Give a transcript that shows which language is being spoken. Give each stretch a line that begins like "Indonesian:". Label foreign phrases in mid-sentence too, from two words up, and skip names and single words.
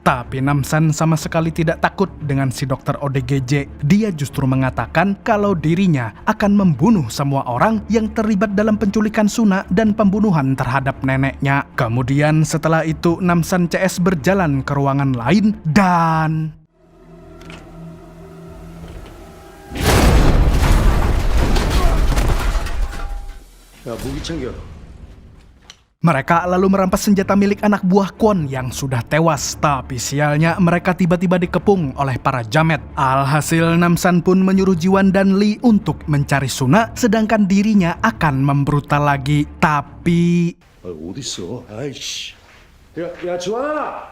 Indonesian: Tapi Namsan sama sekali tidak takut dengan si dokter ODGJ. Dia justru mengatakan kalau dirinya akan membunuh semua orang yang terlibat dalam penculikan Suna dan pembunuhan terhadap neneknya. Kemudian setelah itu, Namsan CS berjalan ke ruangan lain dan...
Korean: 야, 무기 챙겨.
Indonesian: Mereka lalu merampas senjata milik anak buah Kwon yang sudah tewas. Tapi sialnya mereka tiba-tiba dikepung oleh para Jamet. Alhasil Namsan pun menyuruh Jiwan dan Lee untuk mencari Suna, sedangkan dirinya akan membrutal lagi. Tapi...
Korean: 어딨어? 아이씨. 야, 주환아!